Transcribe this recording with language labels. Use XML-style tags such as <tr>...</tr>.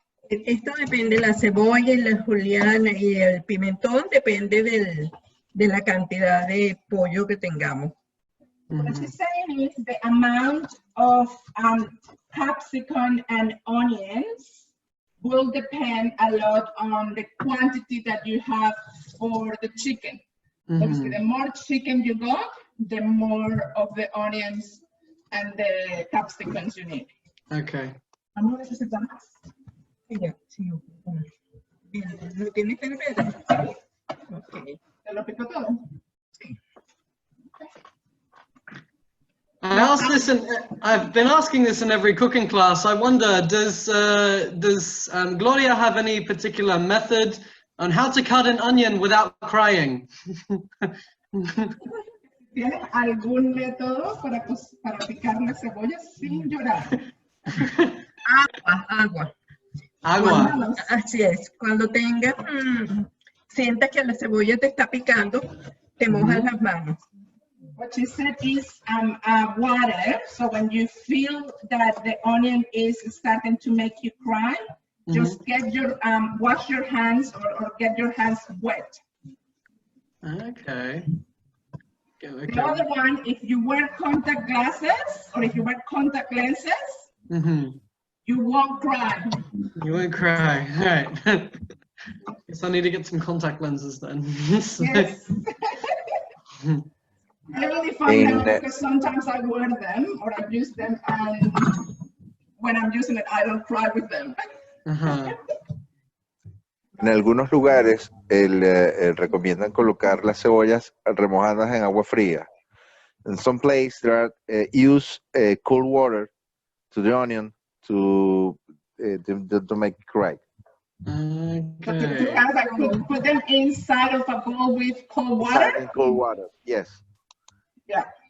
<es>Esto depende, la cebolla y la juliana y el pimentón depende de la cantidad de pollo que tengamos.</es> <en>What she's saying is the amount of capsicum and onions will depend a lot on the quantity that you have for the chicken. Obviously, the more chicken you got, the more of the onions and the capsicums you need. Okay.</en> <es>¿Vamos a necesitar más? Ya, sí, bien, ¿lo tienes que ver? Ok. ¿Te lo pico todo?</es> <en>I asked this, and I've been asking this in every cooking class. I wonder, does Gloria have any particular method on how to cut an onion without crying?</en> <es>¿Tienes algún método para picar la cebolla sin llorar? Agua. Agua. Así es. Cuando tengas, sientas que la cebolla te está picando, te mojas las manos.</es> <en>What she said is water. So when you feel that the onion is starting to make you cry, just get your wash your hands or get your hands wet. Okay. The other one, if you wear contact glasses or if you wear contact lenses, you won't cry. You won't cry. All right. Guess I need to get some contact lenses then. Yes. I really find out because sometimes I wear them or I use them, and when I'm using it, I don't cry with them.</en> <es>En algunos lugares recomiendan colocar las cebollas remojadas en agua fría.</es> <en>In some places, there use cold water to the onion to make it cry. Okay. To kind of like put them inside of a bowl with cold water. Inside in cold water, yes. Yeah.</en>